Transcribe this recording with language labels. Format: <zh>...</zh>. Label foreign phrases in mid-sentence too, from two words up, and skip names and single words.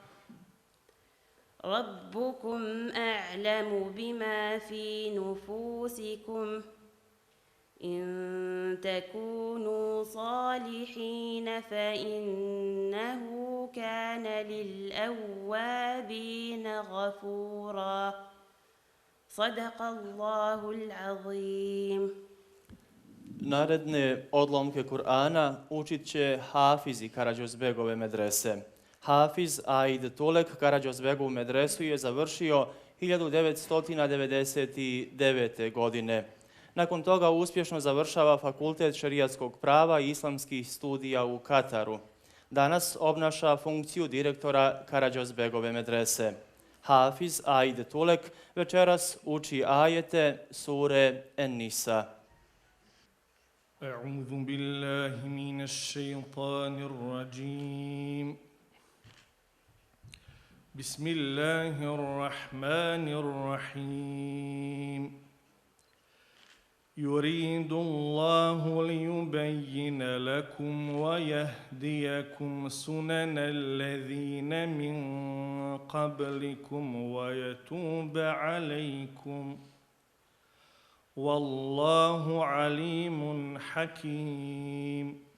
<ar>ربكم أعلم بما في نفوسكم إن تكونوا صالحين فإنه كان للأوابين غفورا صدق الله العظيم.</ar> <bs>Naredne odlomke Kur'ana učit će Hafiz i Karađozbegove medrese. Hafiz Aid Tulek Karađozbegovu medresu je završio 1999. godine. Nakon toga uspješno završava Fakultet šerijatskog prava i islamskih studija u Kataru. Danas obnaša funkciju direktora Karađozbegove medrese. Hafiz Aid Tulek večeras uči ajete sure En-Nisa.</bs> <ar>أعوذ بالله من الشيطان الرجيم. بسم الله الرحمن الرحيم. يريد الله ليبين لكم ويهديكم سنن الذين من قبلكم ويتوب عليكم والله عليم حكيم.</ar>